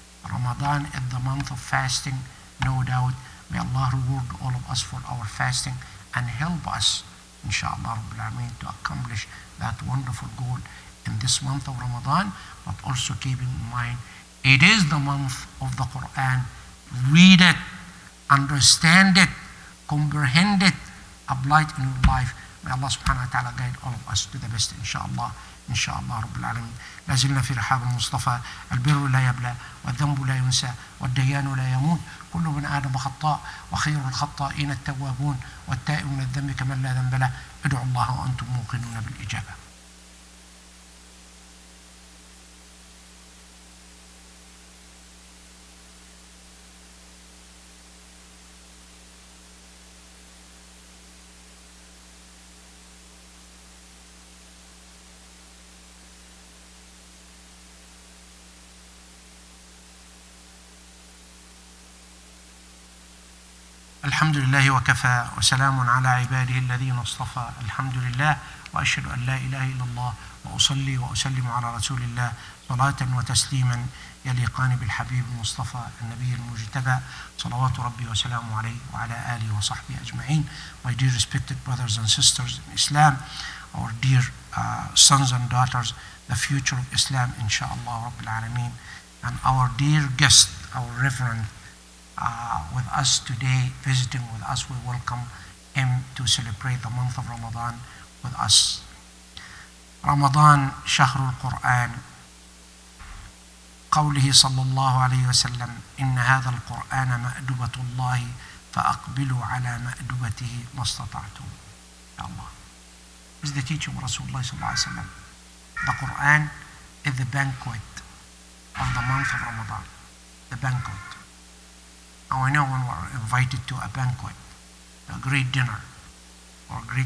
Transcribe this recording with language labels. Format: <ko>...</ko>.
<en>Ramadan is the month of fasting, no doubt. May Allah reward all of us for our fasting and help us, inshallah Rabbil Alameen, to accomplish that wonderful goal in this month of Ramadan, but also keeping in mind, it is the month of the Qur'an. Read it, understand it, comprehend it, apply it in your life. May Allah subhanahu wa ta'ala guide all of us to the best, inshallah.</en> <ar>inshallah رب العالمين. لا زلنا في رحاب المصطفى. البر لا يبلى والذنب لا ينسى والديان لا يموت. كل من آدم خطاء وخير الخطائين التوابون والتائب من الذنب كمن لا ذنب له. ادعوا الله وأنتم موقنون بالإجابة. الحمد لله وكفى وسلام على عباده الذين اصطفى. الحمد لله وأشهد أن لا إله إلا الله وأصلي وأسلم على رسول الله صلاة وتسليما يليقان بالحبيب المصطفى النبي المجتبى صلوات ربي وسلامه عليه وعلى آله وصحبه أجمعين.</ar> <en>My dear respected brothers and sisters in Islam, our dear sons and daughters, the future of Islam inshallah Rabbil Alameen, and our dear guest, our Reverend with us today, visiting with us. We welcome him to celebrate the month of Ramadan with us.</en> <ar>Ramadan شهر القرآن. قوله صلى الله عليه وسلم إن هذا القرآن مأدبة الله فأقبلوا على مأدبته ما استطعتم.</ar> <en>Ya Allah. This is the teaching of Rasulullah sallallahu alaihi wasallam. The Quran is the banquet of the month of Ramadan. The banquet. Now I know when we're invited to a banquet, a great dinner, or a great</en>